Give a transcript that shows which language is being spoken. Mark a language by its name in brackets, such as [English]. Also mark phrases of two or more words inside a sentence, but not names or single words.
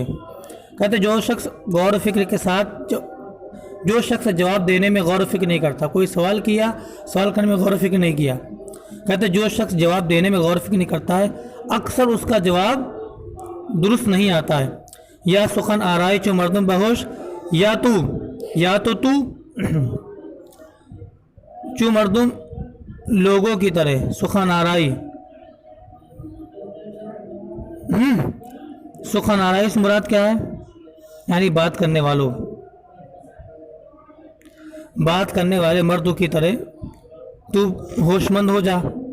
[Urdu] کہتے جو شخص غور و فکر کے ساتھ جو شخص جواب دینے میں غور و فکر نہیں کرتا، کوئی سوال کیا، سوال کرنے میں غور و فکر نہیں کیا، کہتے جو شخص جواب دینے میں غور و فکر نہیں کرتا ہے اکثر اس کا جواب درست نہیں آتا ہے۔ [Persian] یا سخن آرائی چو مردم بہوش، [Urdu] یا تو [Persian] چو مردم [Urdu] لوگوں کی طرح، سخن آرائی سخن آرائی سے مراد کیا ہے؟ یعنی بات کرنے والے مردوں کی طرح تو ہوش مند ہو جا۔